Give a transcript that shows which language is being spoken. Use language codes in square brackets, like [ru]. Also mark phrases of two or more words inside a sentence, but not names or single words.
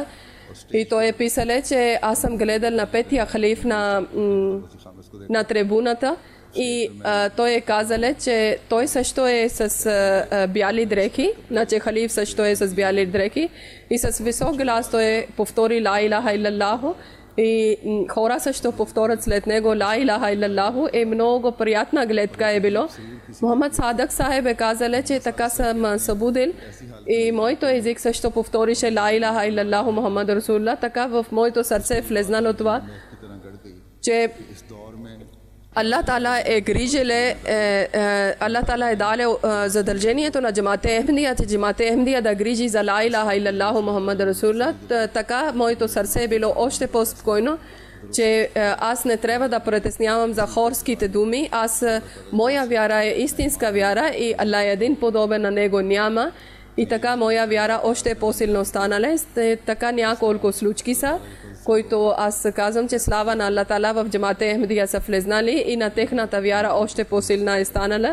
[bg] И той е писале, че аз съм гледал на петия халиф на трибуната и той е казале, че той също е с бяли дрехи, значи халиф също е с бяли дрехи и с висок глас той повтори [ar] لا إله إلا الله [bg] и хора също повторят след него [ar] لا إله إلا الله [bg] и много приятна гледка е било. Мохамед Садък Сахеб е казале, че така съм събудил и моето език също повторише [ar] لا إله إلا الله محمد رسول الله, [bg] така в моето сърце влезнало това, че Allah Ta'ala е грижеле, Allah Ta'ala е дале задължението на Джамате Ахмадия, че Джамате Ахмадия да грижи за [ar] لا إله إلا الله محمد رسول الله. [bg] Така моето сърце е било още по-спокойно, че аз не трябва да притеснявам за хорските думи. Моя вяра е истинска вяра и Allah е един подобен на него няма. И така моя вяра още по-силно станала. Така няколко случки са, които аз казвам, че слава на Аллах Таала в Джамате Ахмадия са влезнали и на техната вяра още по-силна е станала.